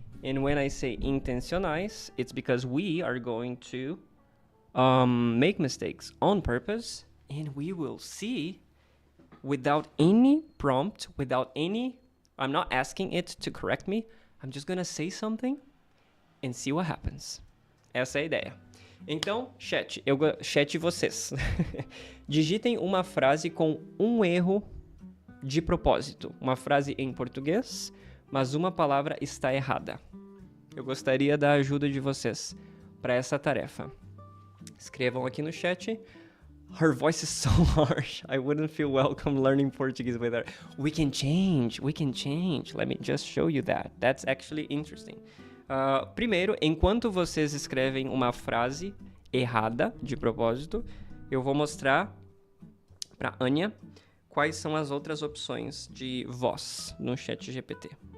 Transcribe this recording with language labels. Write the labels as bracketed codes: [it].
[en] And when I say intencionais, it's because we are going to make mistakes on purpose, and we will see without any prompt, I'm not asking it to correct me, I'm just gonna say something and see what happens. [pt] Essa é a ideia. Então, chat vocês. Digitem uma frase com um erro de propósito. Uma frase em português, mas uma palavra está errada. Eu gostaria da ajuda de vocês para essa tarefa. Escrevam aqui no chat. [en] Her voice is so harsh. I wouldn't feel welcome learning Portuguese with her. We can change. Let me just show you that. That's actually interesting. [pt] Primeiro, enquanto vocês escrevem uma frase errada, de propósito, eu vou mostrar para Anya quais são as outras opções de voz no ChatGPT.